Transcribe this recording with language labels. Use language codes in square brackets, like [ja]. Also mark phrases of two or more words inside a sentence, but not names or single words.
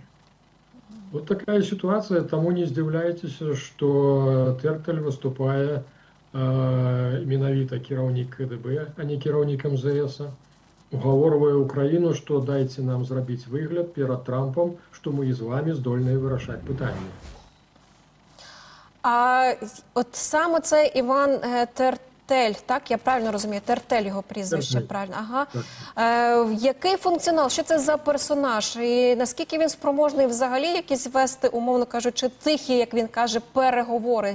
[ru] Вот такая ситуация, [be] тому не здзіўляйцеся, што Тэртель выступае менавіта кіраўнік КДБ, а не кіраўнік МЗС. угаворвае Украіну, што дайце нам зрабіць выгляд перад Трампам, што мы і з вами здольныя вырашаць пытанні. [uk] А от саме це Іван Тертель, так? Я правильно розумію? Тертель його прізвище, Тертель. правильно? Ага. Який функціонал? Що це за персонаж? І наскільки він спроможний взагалі якісь вести, умовно кажучи, тихі, як він каже, переговори?